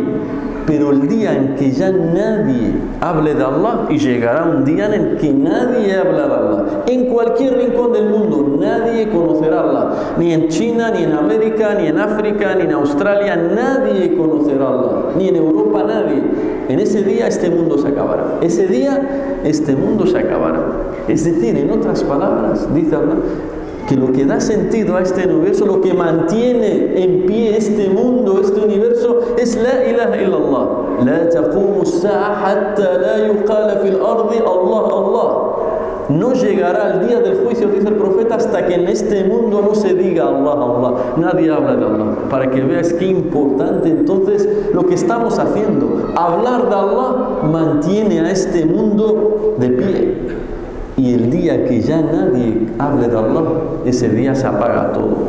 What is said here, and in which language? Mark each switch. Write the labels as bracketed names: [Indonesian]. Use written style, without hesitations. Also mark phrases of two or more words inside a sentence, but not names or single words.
[Spanish] Pero el día en que ya nadie hable de Allah, y llegará un día en el que nadie hablará de Allah, en cualquier rincón del mundo nadie conocerá a Allah, ni en China, ni en América, ni en África, ni en Australia, nadie conocerá a Allah, ni en Europa nadie. En ese día este mundo se acabará. Ese día este mundo se acabará. Es decir, en otras palabras, dice Allah, que lo que da sentido a este universo, lo que mantiene en pie este mundo, este universo, es [Arabic] لا إله إلا الله. لا تقوم الساعة حتى لا يقال في الأرض الله الله. [Spanish] No llegará el día del juicio, dice el profeta, hasta que en este mundo no se diga Allah, Allah. Nadie habla de Allah. Para que veas qué importante entonces lo que estamos haciendo. Hablar de Allah mantiene a este mundo de pie. Y el día que ya nadie hable de Allah, ese día se apaga todo.